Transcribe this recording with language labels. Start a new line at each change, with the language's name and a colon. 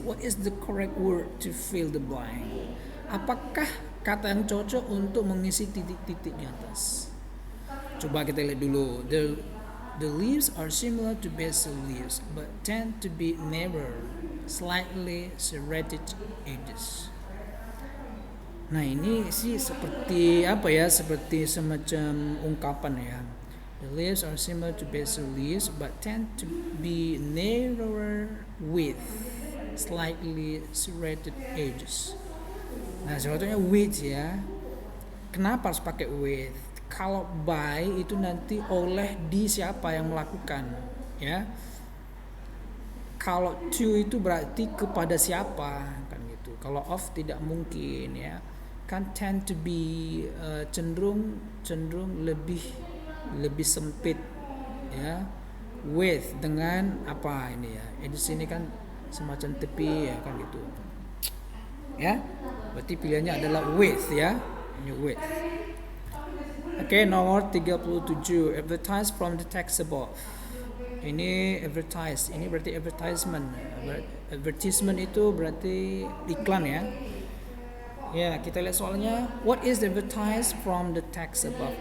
English: What is the correct word to fill the blank?
Indonesian: Apakah kata yang cocok untuk mengisi titik-titik di atas? Coba kita lihat dulu.
English: The leaves are similar to basil leaves, but tend to be narrower, slightly serrated edges.
Indonesian: Nah ini sih seperti apa ya? Seperti semacam ungkapan ya.
English: The leaves are similar to basil leaves, but tend to be narrower with slightly serrated edges.
Indonesian: Nah sebetulnya with ya. Kenapa harus pakai with? Kalau by itu nanti oleh di siapa yang melakukan ya. Kalau to itu berarti kepada siapa kan gitu. Kalau of tidak mungkin ya. Kan
English: tend to be
Indonesian: cenderung lebih sempit ya. With dengan apa ini ya. Di sini kan semacam tepi ya kan gitu. Ya. Berarti pilihannya adalah with ya. Ini with. Oke, nomor 37.
English: Advertise from the text above.
Indonesian: Ini advertise, ini berarti advertisement. Advertisement itu berarti iklan ya. Ya, kita lihat soalnya.
English: What is advertise from the text above?